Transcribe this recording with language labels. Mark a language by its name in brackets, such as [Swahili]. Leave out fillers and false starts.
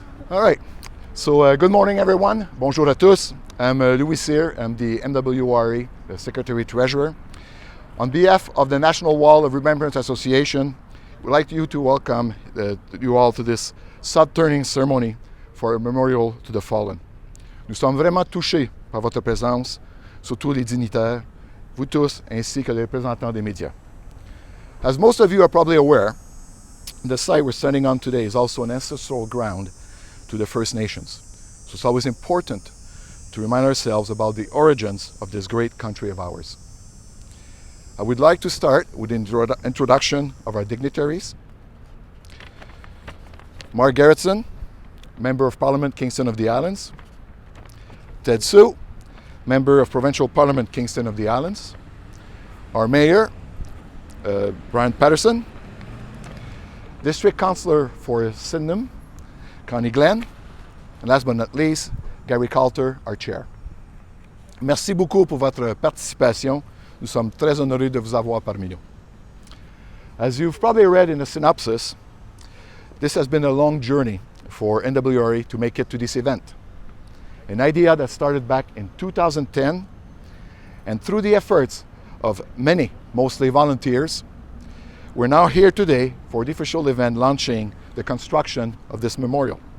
[English] All right, so good morning everyone. [French] Bonjour à tous. [English] I'm Louis here. I'm the NWORA, the Secretary Treasurer. On behalf of the National Wall of Remembrance Association, we'd like you to welcome you all to this Sod Turning ceremony for a memorial to the fallen. [French] Nous sommes vraiment touchés par votre présence, surtout les dignitaires, vous tous, ainsi que les représentants des médias. [English] As most of you are probably aware, the site we're standing on today is also an ancestral ground to the First Nations. So it's always important to remind ourselves about the origins of this great country of ours. I would like to start with the introduction of our dignitaries. Mark Gerretsen, Member of Parliament, Kingston of the Islands. Ted Sue, Member of Provincial Parliament, Kingston of the Islands. Our Mayor, Bryan Paterson. District Councillor for Sydenham, Conny. And last but not least, Coulter, our Chair. [French] Merci beaucoup pour votre participation. Nous sommes très honorés de vous avoir parmi nous. [English] As you've probably read in the synopsis, this has been a long journey for NWORA to make it to this event. An idea that started back in 2010, and through the efforts of many, mostly volunteers, we're now here today for the official event launching the construction of this memorial.